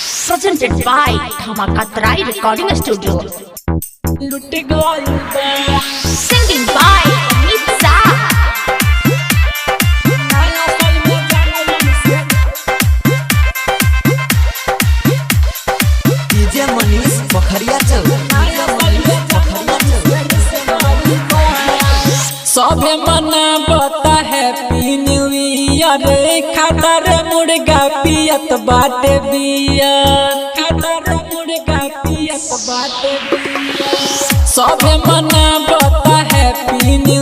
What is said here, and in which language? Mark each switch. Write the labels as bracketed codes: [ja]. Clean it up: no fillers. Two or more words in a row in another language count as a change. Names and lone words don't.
[en] presented by Dhamakatrai Recording Studio. Singing by Amit Shah. [bho] डीजे मनीष पोखरिया चल सबे मनावता [en] Happy New Year [bho] खातर मुर्गा पियत बाटे बियर खातर मुर्गा पियत बाटे बियर सबे मनावता [en] Happy New